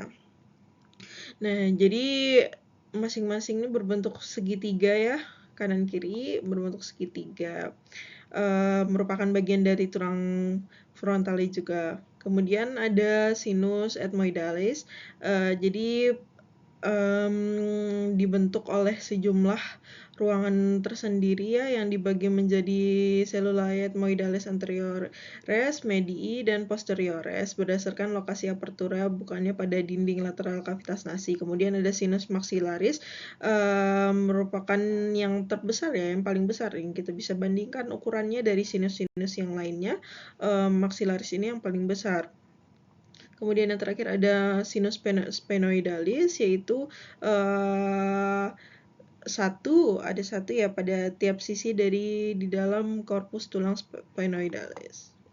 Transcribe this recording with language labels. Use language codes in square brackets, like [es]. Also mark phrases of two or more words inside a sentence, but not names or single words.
[id] Nah, jadi masing-masing ini berbentuk segitiga ya, kanan kiri berbentuk segitiga, merupakan bagian dari tulang frontalis juga. Kemudian ada [la] sinus ethmoidalis, [id] jadi dibentuk oleh sejumlah ruangan tersendiri ya yang dibagi menjadi [la] cellulae ethmoidalis anteriores, medii, [id] dan posteriores berdasarkan lokasi apertura bukannya pada dinding lateral [la] kavitas nasi. [id] Kemudian ada [la] sinus maxillaris, [id] merupakan yang terbesar ya, yang paling besar yang kita bisa bandingkan ukurannya dari sinus-sinus yang lainnya. Maxillaris ini yang paling besar. Kemudian yang terakhir ada [la] sinus sphenoidalis, [id] yaitu ada satu ya pada tiap sisi di dalam korpus tulang sphenoidalis.